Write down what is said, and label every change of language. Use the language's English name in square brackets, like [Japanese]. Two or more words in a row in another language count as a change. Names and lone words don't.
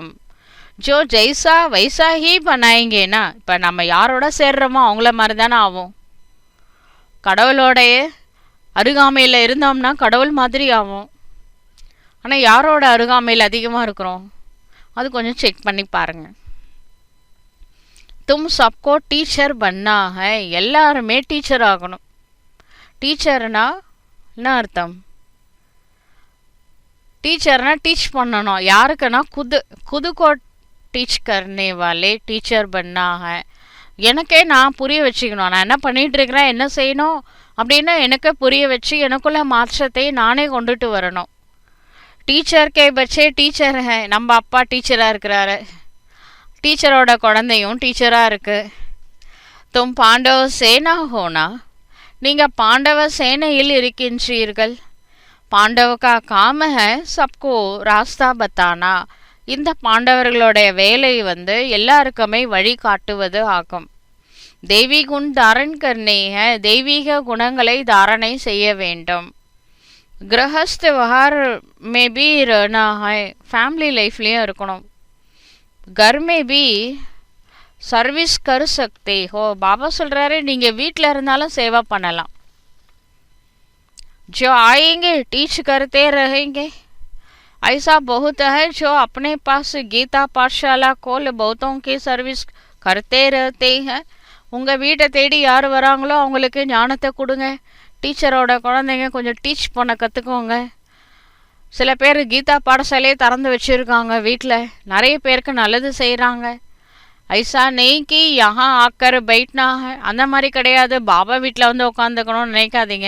[Hindi] जो जैसा वैसा ही [Tamil] பண்ணாயிங்கன்னா இப்போ நம்ம யாரோட சேர்றோமோ அவங்கள மாதிரி தானே ஆகும். கடவுளோடைய அருகாமையில் இருந்தோம்னா கடவுள் மாதிரி ஆகும். ஆனால் யாரோட அருகாமையில் அதிகமாக இருக்கிறோம் அது கொஞ்சம் செக் பண்ணி பாருங்கள். [Hindi] तुम सबको टीचर बनना है. [Tamil] எல்லாருமே டீச்சர் ஆகணும். டீச்சர்னா என்ன அர்த்தம்? டீச்சர்னா டீச் பண்ணணும். [Hindi] யாருக்குன்னா खुद को टीच करने वाले टीचर बनना है. [Tamil] எனக்கே நான் புரிய வச்சுக்கணும், நான் என்ன பண்ணிகிட்டு இருக்கிறேன், என்ன செய்யணும் அப்படின்னு எனக்கு புரிய வச்சு எனக்குள்ள மாற்றத்தை நானே கொண்டுட்டு வரணும். [Hindi] टीचर के बच्चे टीचर है. [Tamil] நம்ம அப்பா டீச்சராக இருக்கிறாரு, டீச்சரோட குழந்தையும் டீச்சராக இருக்குது. [Hindi] तुम पांडव सेना हो ना. [Tamil] நீங்கள் பாண்டவ சேனையில் இருக்கின்றீர்கள். [Hindi] पांडव का काम है सबको रास्ता बताना. [Tamil] இந்த பாண்டவர்களுடைய வேலை எல்லாருக்குமே வழி காட்டுவது ஆகும். [Hindi] देवी गुण धारण करने हैं, [Tamil] தெய்வீக குணங்களை தாரணை செய்ய வேண்டும். [Hindi] गृहस्थ व्यवहार में भी रहना है, [Tamil] फैमिली लाइफலையும் இருக்கணும். [Hindi] घर में भी सर्विस कर सकते हो, [Tamil] பாபா சொல்றாரு நீங்க வீட்டில் இருந்தாலும் சேவை பண்ணலாம். [Hindi] जो आएंगे टीच करते रहेंगे, ऐसा बहुत है जो अपने पास गीता पाठशाला खोल बहुतों की सर्विस करते रहते हैं. [Tamil] உங்கள் வீட்டை தேடி யார் வராங்களோ அவங்களுக்கு ஞானத்தை கொடுங்க. டீச்சரோட குழந்தைங்க கொஞ்சம் டீச் பண்ண கற்றுக்கோங்க. சில பேர் கீதா பாடசாலையே திறந்து வச்சுருக்காங்க வீட்டில், நிறைய பேருக்கு நல்லது செய்கிறாங்க. [Hindi] ऐसा नहीं कि यहाँ आकर बैठना [Tamil] அந்த மாதிரி கிடையாது, பாபா வீட்டில் வந்து உட்காந்துக்கணும்னு நினைக்காதீங்க.